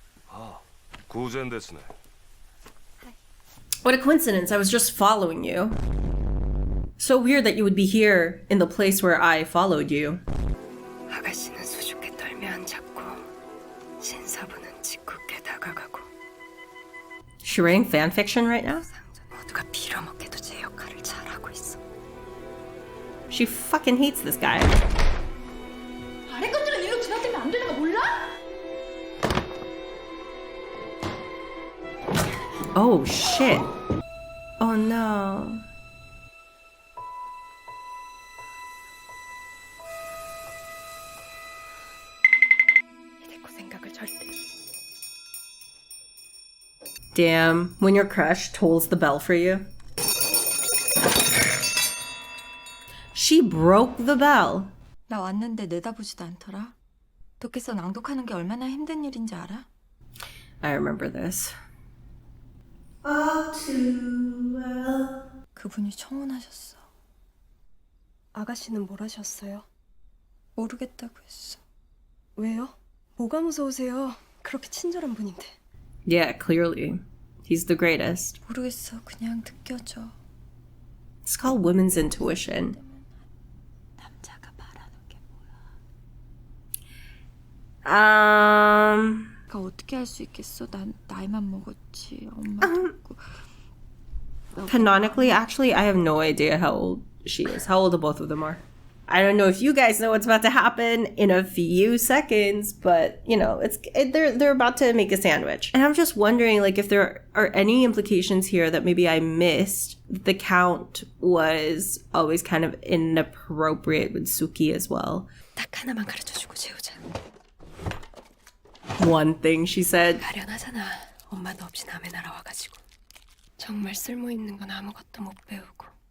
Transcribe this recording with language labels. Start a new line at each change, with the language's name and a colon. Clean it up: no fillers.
Japanese: 아, 偶然ですね.
English: What a coincidence. I was just following you. So weird that you would be here in the place where I followed you.
Korean: 아가씨는 수줍게 떨며 앉았고 신사부는 짓궂게 다가가고
English: She writing fan fiction right now?
Korean: 모두가 빌어먹게도 제 역할을 잘하고 있어.
English: She fucking hates this guy.
Korean: 아래 것들은 이로 지나치면 안 되는 거 몰라?
English: Oh shit. Oh no.
Korean: 히데코 생각을 절대.
English: Damn, when your crush tolls the bell for you. She broke the bell.
Korean: 나 왔는데 내다보지도 않더라. 독해서 낭독하는 게 얼마나 힘든 일인지 알아?
English: I remember this. All too well.
Korean: 그분이 청혼하셨어. 아가씨는 뭘 하셨어요? 모르겠다고 했어. 왜요? 뭐가 무서우세요? 그렇게 친절한 분인데.
English: Yeah, clearly. He's the greatest.
Korean: 모르겠어. 그냥 느껴져.
English: It's called women's intuition.
Korean: 남자가 바라는 게 그러니까 어떻게 할 수 있겠어? 난 나이만 먹었지. 엄마도 없고.
English: Canonically, actually, I have no idea how old she is. How old the both of them are. I don't know if you guys know what's about to happen in a few seconds, but you know, they're about to make a sandwich. And I'm just wondering like if there are any implications here that maybe I missed. The Count was always kind of inappropriate with Suki as well.
Korean: 딱 하나만 가르쳐주고 재우자.
English: One thing she said.
Korean: 가련하잖아. 엄마도 없이 남의 나라 와가지고. 정말 쓸모있는 건 아무것도 못 배우고.